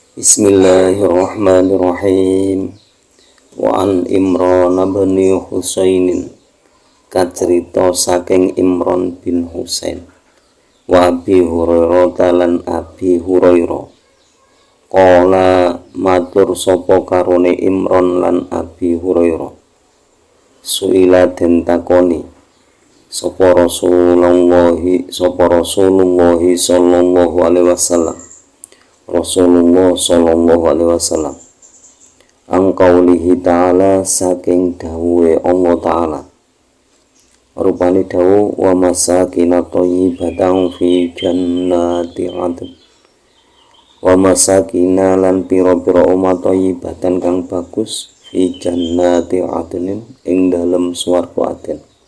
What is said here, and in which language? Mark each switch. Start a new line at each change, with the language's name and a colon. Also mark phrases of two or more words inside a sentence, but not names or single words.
Arabic: بسم الله الرحمن الرحيم. وعن عمران بن حصين,
Javanese: kacerita saking Imran bin Husain,
Arabic: وأبي هريرة
Javanese: lan Abi Hurairah. Qala matur sapa karone Imran lan Abi Hurairah, suila den takoni sapa Rasulullah
Arabic: صلى الله عليه وسلم, Rasulullah صلى الله عليه وسلم, عن قوله تعالى
Javanese: saking dawuhe Allah ta'ala, rupane dawuh
Arabic: ومساكن طيبة في جنات عدن ومساكن
Javanese: lan pira-pira omah
Arabic: thayyibatan
Javanese: kang bagus
Arabic: في جنات عدن
Javanese: ing dalem swarga Aden.